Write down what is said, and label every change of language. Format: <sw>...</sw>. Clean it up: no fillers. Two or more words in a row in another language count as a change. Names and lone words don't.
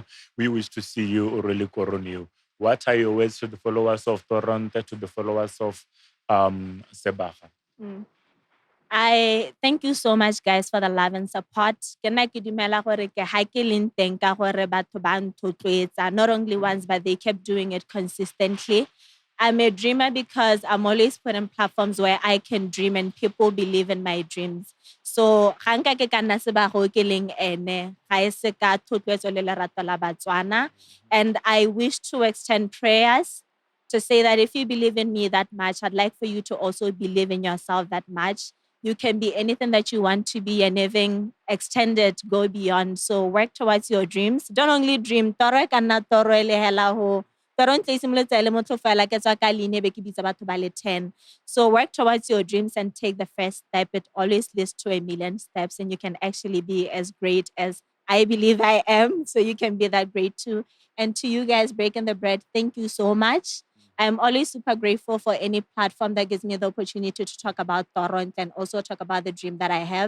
<en>We wish to see you really coronate. What are your words to the followers of ToroNtle, to the followers of Sebaga? I thank you so much, guys, for the love and support.</en> <tn>Ke nna ke dumela gore ke ha ke leng teng ka gore batho ba nthotloetsa,</tn> <en>not only once, but they kept doing it consistently. I'm a dreamer because I'm always put in platforms where I can dream and people believe in my dreams. So,</en> <tn>ga nka ke ka nna Sebaga ke leng ene, ga e se ka thotloetso le lerato la Batswana.</tn> <en>And I wish to extend prayers to say that if you believe in me that much, I'd like for you to also believe in yourself that much. You can be anything that you want to be and even extend it, go beyond. So work towards your dreams. Don't only dream.</en> <tn>Toro ka nna toro e le hela ho. ToroNtle e simolotse le motho fela ke tswa ka leine be ke bitsa batho ba le 10.</tn> <en>So work towards your dreams and take the first step. It always leads to a million steps and you can actually be as great as I believe I am. So you can be that great too. And to you guys breaking the bread, thank you so much. I'm always super grateful for any platform that gives me the opportunity to talk about ToroNtle and also talk about the dream that I have.</en>